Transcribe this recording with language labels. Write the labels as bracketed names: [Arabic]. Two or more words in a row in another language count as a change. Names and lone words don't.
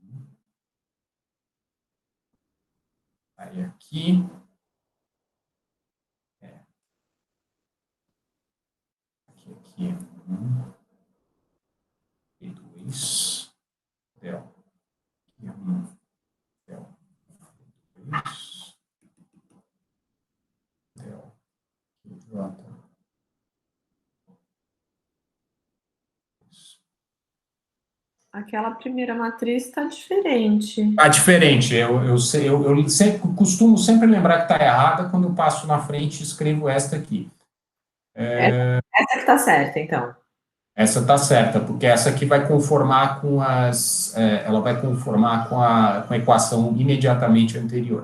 [Portuguese] Aí aqui, aqui é 1, P2, del, aqui é 1, del, P2, del, J. Aquela primeira matriz está diferente. Está diferente. Eu costumo sempre lembrar que está errada quando eu passo na frente e escrevo esta aqui. Essa que está certa, então. Essa está certa, porque essa aqui vai conformar com ela vai conformar com a equação imediatamente anterior.